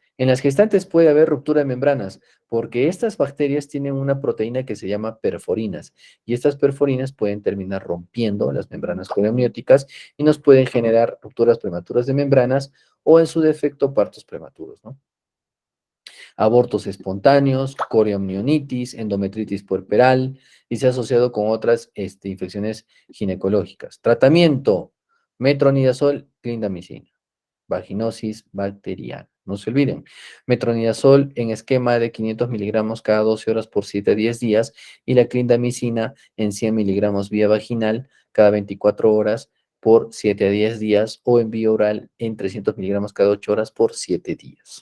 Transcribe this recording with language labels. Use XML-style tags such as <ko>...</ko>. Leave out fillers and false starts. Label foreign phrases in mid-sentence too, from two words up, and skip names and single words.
<es>En las gestantes puede haber ruptura de membranas, porque estas bacterias tienen una proteína que se llama perforinas, y estas perforinas pueden terminar rompiendo las membranas coreamnióticas y nos pueden generar rupturas prematuras de membranas o en su defecto partos prematuros, ¿no? Abortos espontáneos, coreamnionitis, endometritis puerperal y se ha asociado con otras infecciones ginecológicas. Tratamiento, metronidazol, clindamicina, vaginosis bacteriana. No se olviden, metronidazol en esquema de 500 miligramos cada 12 horas por 7 a 10 días y la clindamicina en 100 miligramos vía vaginal cada 24 horas por 7 a 10 días o en vía oral en 300 miligramos cada 8 horas por 7 días.</es>